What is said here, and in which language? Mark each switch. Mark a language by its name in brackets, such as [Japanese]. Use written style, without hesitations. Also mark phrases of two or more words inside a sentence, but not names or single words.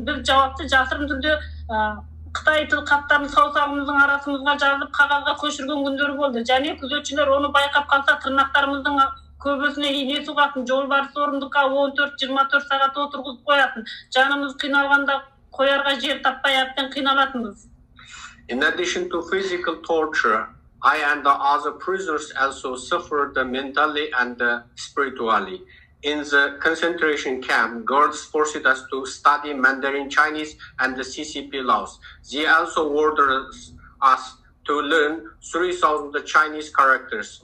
[Kazakh] Біз жауапты жасырын түрде Қытай тіл қаттарын саусағымыздың арасымызға жазып, қағазға көшірген күндері болды. Және күзетшілер оны байқап қалса, тырнақтарымыздың көбісіне ине сұғатын, жолбарыс орындыққа 14-24 сағат отырғызып қоятын. Жанымыз қиналғанда қоярға жер таппай әбден қиналатынбыз. [English] In addition to physical torture, I and the other prisoners also suffered mentally and spiritually. In the concentration camp, guards forced us to study Mandarin Chinese and the CCP laws. They also ordered us to learn 3,000 Chinese characters.